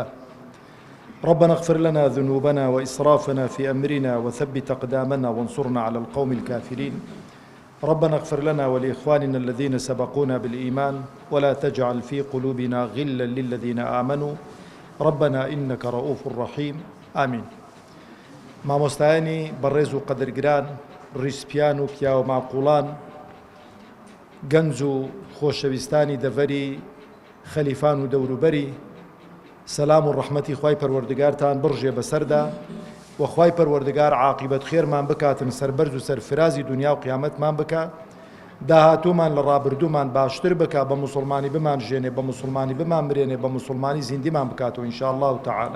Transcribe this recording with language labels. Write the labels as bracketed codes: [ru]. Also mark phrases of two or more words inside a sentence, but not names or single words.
[ar] ربنا اغفر لنا ذنوبنا وإسرافنا في أمرنا وثبت أقدامنا وانصرنا على القوم الكافرين. ربنا اغفر لنا ولإخواننا الذين سبقونا بالإيمان ولا تجعل في قلوبنا غلا للذين آمنوا ربنا إنك رؤوف رحيم. آمين. [ckb] مامۆستایانی بەڕێز و قەدرگران، ڕیسپیان و پیاوە ماقوڵان، گەنج و خۆشەویستانی دەڤەری خەلیفان و دەوروبەری، سەلام و ڕەحمەتی خوای پەروەردگارتان بڕژێ بەسەردا و خوای پەروەردگار عاقیبەت خێرمان بکاتن، سەربەرز و سەرفرازی دنیا و قیامەتمان بکە، داهاتوومان لە ڕابردوومان باشتر بکە، بە موسڵمانی بمان ژێنێ، بە موسڵمانی بمان برێنێ، بە موسڵمانی زیندیمان بکاتەوە [ar] ئینشاءالله تعالی.